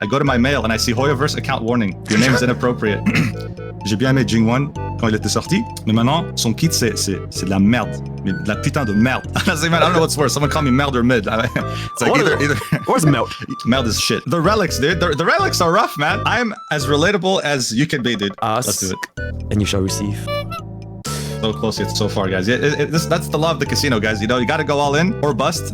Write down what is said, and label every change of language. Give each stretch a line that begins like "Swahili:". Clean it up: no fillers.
English: I go to my mail and I see Hoyoverse account warning. Your name is inappropriate.
French: J'ai bien aimé Jing Yuan quand il était sorti, mais maintenant, son kit, c'est de la merde. Mais de la putain de merde.
English: Honestly, man, I don't know what's worse. Someone call me merde or mid. It's like either. What's meld? Meld is shit. The relics, dude. The relics are rough, man. I'm as relatable as you can be, dude. Let's do it. And you shall receive. So close yet so far, guys. That's the law of the casino, guys. You know, you gotta go all in or bust.